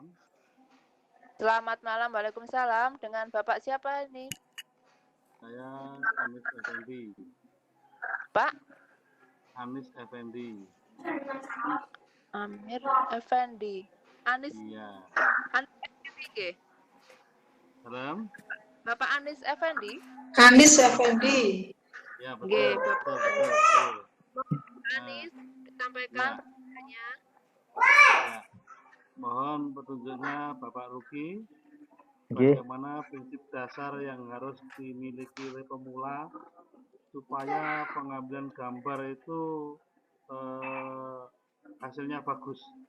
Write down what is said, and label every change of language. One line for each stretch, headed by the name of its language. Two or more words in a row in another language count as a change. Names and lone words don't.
Indonesian: Selamat malam, Waalaikumsalam. Dengan Bapak siapa ini? Saya Anis Effendi. Pak Anis Effendi. Amir Effendi. Anis Iya.
Javanese: Effendi nggih?
Indonesian: Salam. Bapak Anis Effendi? Anis Effendi. Ya
Javanese: Nggih,
Indonesian: betul. Bapak Betul. Anis, disampaikan Ya. pertanyaannya. Ya. Mohon petunjuknya Bapak Ruki.
Javanese: Nggih.
Indonesian: Bagaimana prinsip dasar yang harus dimiliki oleh pemula supaya pengambilan gambar itu hasilnya bagus.